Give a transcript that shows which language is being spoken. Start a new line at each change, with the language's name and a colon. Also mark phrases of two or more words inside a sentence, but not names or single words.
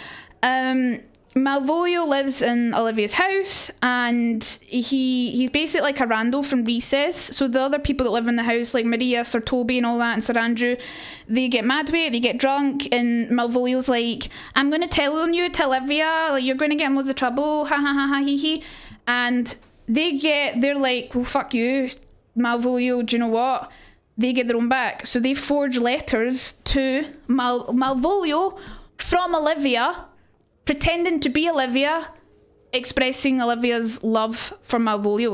English: Malvolio lives in Olivia's house, and he's basically like a rando from Recess. So the other people that live in the house, like Maria, Sir Toby and all that, and Sir Andrew, they get mad with it, they get drunk, and Malvolio's like, I'm going to tell on you to Olivia, like, you're going to get in loads of trouble, ha ha ha ha hee hee. And they're like, well, fuck you, Malvolio, do you know what? They get their own back. So they forge letters to Malvolio from Olivia, pretending to be Olivia, expressing Olivia's love for Malvolio.